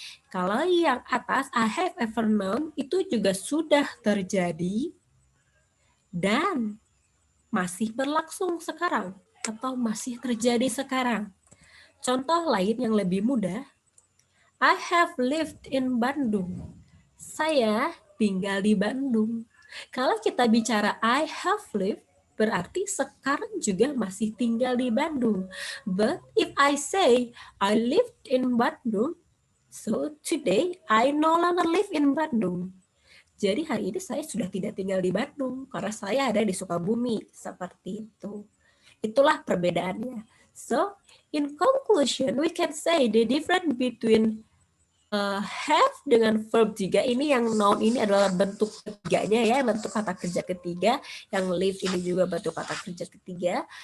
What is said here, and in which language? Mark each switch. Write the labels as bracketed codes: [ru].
[id] Kalau yang atas [en] I have ever known [id] itu juga sudah terjadi dan masih berlangsung sekarang atau masih terjadi sekarang. Contoh lain yang lebih mudah, [en] I have lived in Bandung. [id] Saya tinggal di Bandung. Kalau kita bicara [en] I have lived, [id] berarti sekarang juga masih tinggal di Bandung. [en] But if I say I lived in Bandung, so today I no longer live in Bandung. [id] Jadi hari ini saya sudah tidak tinggal di Bandung karena saya ada di Sukabumi. Seperti itu. Itulah perbedaannya. [en] So, in conclusion, we can say the difference between have [id] dengan verb 3 ini, yang noun ini adalah bentuk ketiganya ya, bentuk kata kerja ketiga, yang live ini juga bentuk kata kerja ketiga.